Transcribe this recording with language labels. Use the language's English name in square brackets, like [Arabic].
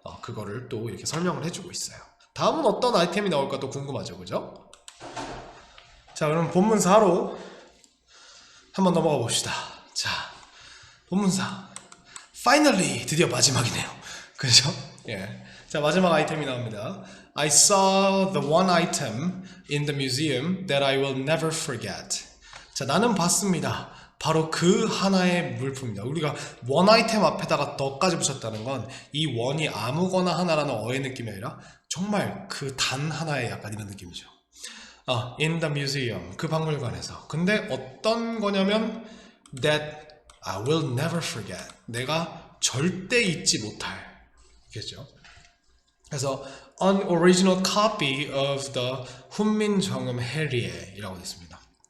[Korean] 그거를 또 이렇게 설명을 해주고 있어요. 다음은 어떤 아이템이 나올까 또 궁금하죠, 그죠? 자, 그럼 본문사로 한번 넘어가 봅시다. 자, 본문사. Finally, 드디어 마지막이네요. 그죠? 예. 자, 마지막 아이템이 나옵니다. [English] I saw the one item in the museum that I will never forget. [Korean] 자, 나는 봤습니다. 바로 그 하나의 물품입니다. 우리가 [English] one item [Korean] 앞에다가 더까지 붙였다는 건 이 one이 아무거나 하나라는 어의 느낌이 아니라 정말 그 단 하나의 약간 이런 느낌이죠. [English] In the museum, [Korean] 그 박물관에서. 근데 어떤 거냐면 [English] that I will never forget. [Korean] 내가 절대 잊지 못할. 겠죠. 그래서 [English] an original copy of the [Korean] 훈민정음 해례이라고 되어 있습니다.